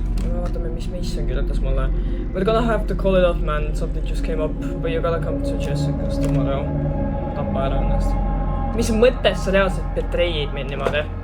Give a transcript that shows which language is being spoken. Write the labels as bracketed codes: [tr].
[et] Vaatame, mis Mason kirjutas mulle. [en] We're gonna have to call it off, man. Something just came up. But you gotta come to Jessica's tomorrow. [et] Tappa ära ennast. Mis mõttes sa reaalselt betray'id mind niimoodi?